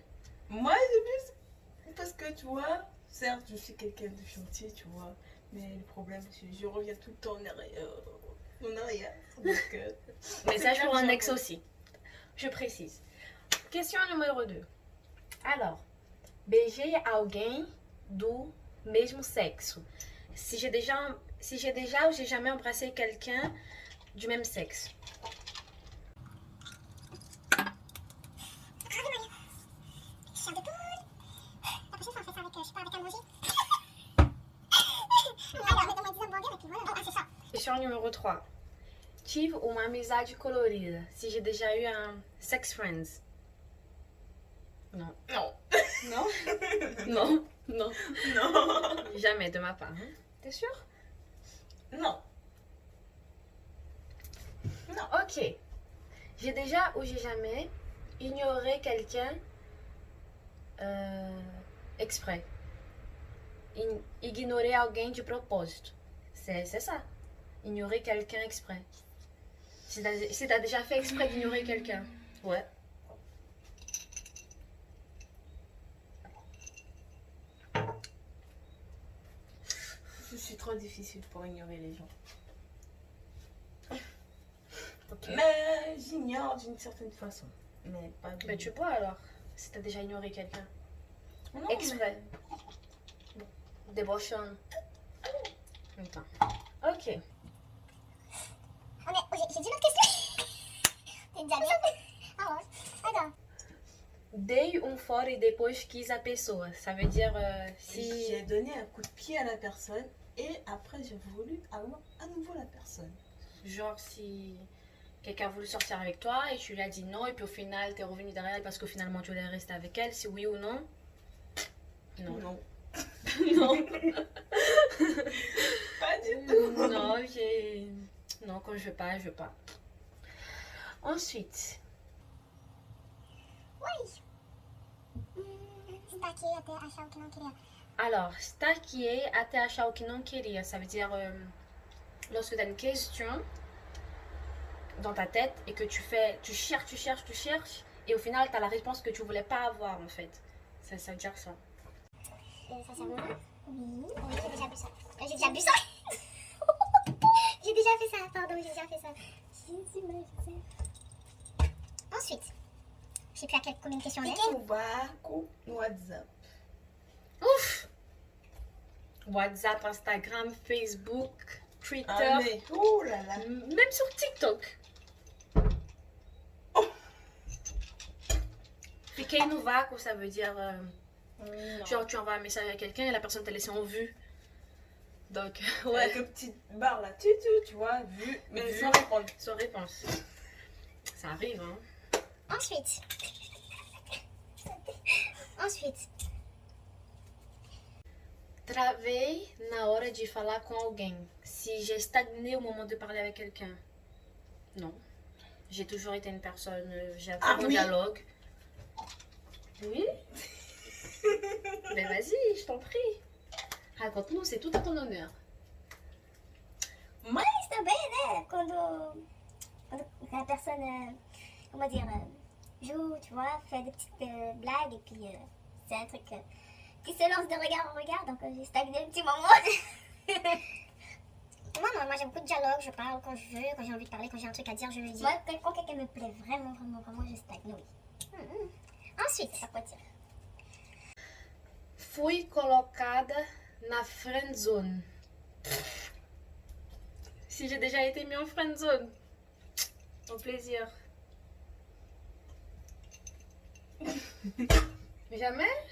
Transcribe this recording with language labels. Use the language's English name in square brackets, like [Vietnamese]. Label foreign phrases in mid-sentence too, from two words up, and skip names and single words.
[French] Moi, j'ai bu parce que tu vois, certes, je suis quelqu'un de gentil, tu vois, mais le problème, c'est que je reviens tout le temps en arrière. Donc, Message c'est pour un bien, ex j'avoue. aussi. Je précise. Question numéro 2. Alors, [Portuguese] beijei alguém do mesmo sexo. [French] Si j'ai déjà ou j'ai jamais embrassé quelqu'un du même sexe. Question numéro 3. [Portuguese] Tive uma amizade colorida. [French] Si j'ai déjà eu un [English] sex friends. [French] Non. Non. Non? Non. Non. Non. Jamais de ma part. Hein? T'es sûr? Non. Non. Ok. J'ai déjà ou j'ai jamais ignoré quelqu'un exprès. [Portuguese] Ignorer alguém de propósito. [French] C'est ça. Ignorer quelqu'un exprès. Si t'as déjà fait exprès d'ignorer quelqu'un. Ouais. Je suis trop difficile pour ignorer les gens. Ok. Mais j'ignore d'une certaine façon. Mais pas de... Mais tu peux alors, si t'as déjà ignoré quelqu'un. Non, Exprès. Débauchant. Attends. Ok. J'ai dit l'autre question. T'es déjà bien. Ah ouais. Attends. [Portuguese] Dei fora e depois quis a pessoa. [French] Ça veut dire si. J'ai donné un coup de pied à la personne et après j'ai voulu avoir à nouveau la personne. Genre si quelqu'un a voulu sortir avec toi et tu lui as dit non et puis au final t'es revenu derrière elle parce que finalement tu voulais rester avec elle, si oui ou non? Non. Non. Non. Pas du tout. Non, Non, quand je veux pas, je veux pas. Ensuite, [Portuguese] Estaquei até achar o que não queria. alors, stalker até achar o que não queria. [French] Ça veut dire lorsque tu as une question dans ta tête et que tu cherches et au final tu as la réponse que tu voulais pas avoir en fait. Ça veut dire ça. Sincèrement? Oui. Oui, j'ai déjà bu ça. J'ai déjà bu ça. J'ai déjà fait ça. Pardon, j'ai déjà fait ça. Ensuite, je sais plus à combien de questions on est. [Portuguese] Fiquei no barco no WhatsApp. [French] Ouf! WhatsApp, Instagram, Facebook, Twitter, Ah mais, oh là là. même sur TikTok. [Portuguese] Fiquei no vácuo, [French] ça veut dire genre tu envoies un message à quelqu'un et la personne t'a laissé en vue. Donc, ouais, Avec une petite barre là, tu vois, vu, mais Vu. sans répondre. sans réponse. Ça arrive, hein. Ensuite. [Portuguese] Travei na hora de falar com alguém. [French] Si j'ai stagné au moment de parler avec quelqu'un. Non. J'ai toujours été une personne, j'ai un très bon oui. dialogue. Oui. Mais vas-y, je t'en prie. Raconte-nous, c'est tout à ton honneur. [Portuguese] Mas também, né? Quando a [French] personne, comment dire, joue, tu vois, fait des petites blagues et puis c'est un truc qui se lance de regard en regard, donc j'ai stagné un petit moment. Moi, non, moi j'ai beaucoup de dialogue, je parle quand je veux, quand j'ai envie de parler, quand j'ai un truc à dire, je le dis. Moi, quand quelqu'un me plaît vraiment, je stagne, oui. Ensuite, ça peut dire. [Portuguese] Fui colocada na [English] friend zone. [French] Si j'ai déjà été mis en [English] friend zone. [French] Au plaisir. Jamais?